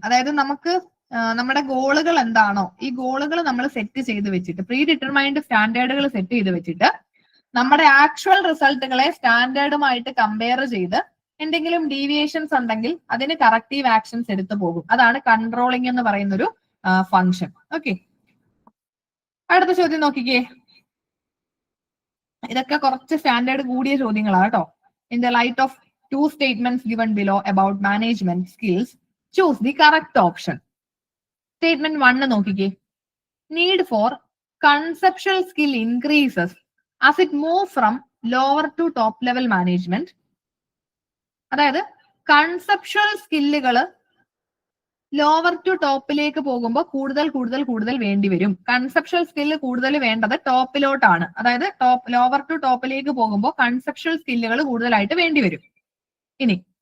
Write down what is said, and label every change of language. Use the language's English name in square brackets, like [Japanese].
[Malayalam] അതായത് നമുക്ക് നമ്മുടെ ഗോളുകൾ എന്താണോ, ഈ ഗോളുകൾ നമ്മൾ സെറ്റ് ചെയ്ത് വെച്ചിട്ട്, പ്രീ ഡിറ്റർമൈൻഡ് സ്റ്റാൻഡേർഡുകൾ സെറ്റ് ചെയ്ത് വെച്ചിട്ട് നമ്മുടെ ആക്ച്വൽ റിസൾട്ടുകളെ സ്റ്റാൻഡേർഡുമായിട്ട് കമ്പയർ ചെയ്ത് എന്തെങ്കിലും ഡീവിയേഷൻസ് ഉണ്ടെങ്കിൽ അതിന് കറക്റ്റീവ് ആക്ഷൻസ് എടുത്തു പോകും. അതാണ് കൺട്രോളിംഗ് എന്ന് പറയുന്ന ഒരു ഫംഗ്ഷൻ. ഓക്കെ, അടുത്ത ചോദ്യം നോക്കിക്കേ. ഇതൊക്കെ കുറച്ച് സ്റ്റാൻഡേർഡ് കൂടിയ ചോദ്യങ്ങളാണ് കേട്ടോ. [English] In the light of 2 statements given below about management skills, choose the correct option. [Malayalam] Statement 1 നോക്കിക്കേ. [English] Need for conceptual skill increases as it move from lower to top level management. [Malayalam] അതായത് കൺസെപ്ച്വൽ സ്കില്ലുകൾ ലോവർ ടു ടോപ്പിലേക്ക് പോകുമ്പോൾ കൂടുതൽ വേണ്ടി വരും. Conceptual skill കൂടുതൽ വേണ്ടത് ടോപ്പിലോട്ടാണ്. അതായത് lower to ടോപ്പിലേക്ക് പോകുമ്പോൾ കൺസെപ്ച്വൽ സ്കില്ലുകൾ കൂടുതലായിട്ട് വേണ്ടി വരും. ഇനി